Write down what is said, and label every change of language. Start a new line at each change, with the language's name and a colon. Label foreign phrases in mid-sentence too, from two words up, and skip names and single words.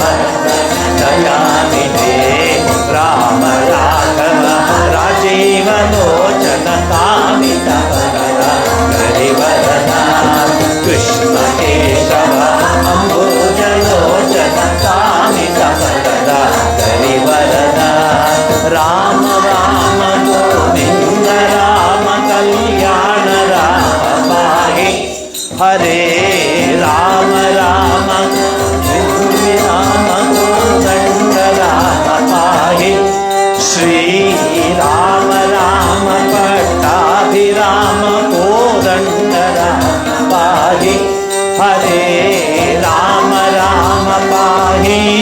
Sanskrit: ದಯಾನಿಧೇ ರಾಮ ರಾಘವ ರಾಜೀವ ಲೋಚನ ಕಾಮಿತ ಭರದ ಕರಿವರದ ಕೃಷ್ಣ ಕೇಶವ ಅಂಬುಜಲೋಚನ ಕಾಮಿತ ಭರದ ಕರಿವರದ ರಾಮ ರಾಮ ಗೋವಿಂದ ರಾಮ ಕಲ್ಯಾಣ ರಾಮ ಪಾಹಿ ಹರೇ ರಾಮ ರಾಮ ರಾಮ ಕೋದಂಡ ರಾಮ ಪಾಹಿ ಶ್ರೀ ರಾಮ ರಾಮ ಪಟ್ಟಾಭಿರಾಮ ಕೋದಂಡ ರಾಮ ಪಾಹಿ ಹರೇ ರಾಮ ರಾಮ ಪಾಹಿ